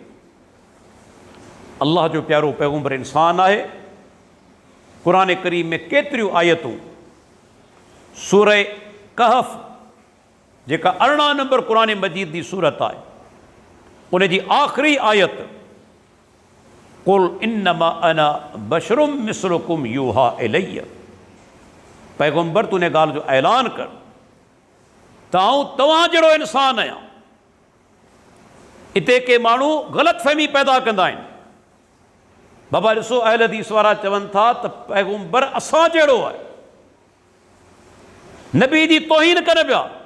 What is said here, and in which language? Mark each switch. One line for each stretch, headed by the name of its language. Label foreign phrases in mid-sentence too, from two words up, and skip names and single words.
Sindhi: अल्लाह जो प्यारो पैगुंबर इंसान आहे। क़ुरान करीम में केतिरियूं आयतूं, सूरह कहफ जेका 18 नंबर क़ुरान मजीद जी सूरत आहे, उन जी आख़िरी आयत
Arabic: قل إنما أنا بشر مثلكم يوحى إليّ,
Sindhi: पैगुंबर तूं इन ॻाल्हि जो ऐलान कर त आऊं तव्हां जहिड़ो इंसान आहियां। हिते के माण्हू ग़लतफ़हमी पैदा कंदा आहिनि। बाबा ॾिसो, अहल हदीस वारा चवनि था त पैगुंबर असां जहिड़ो आहे, नबी जी तौहीन कनि पिया।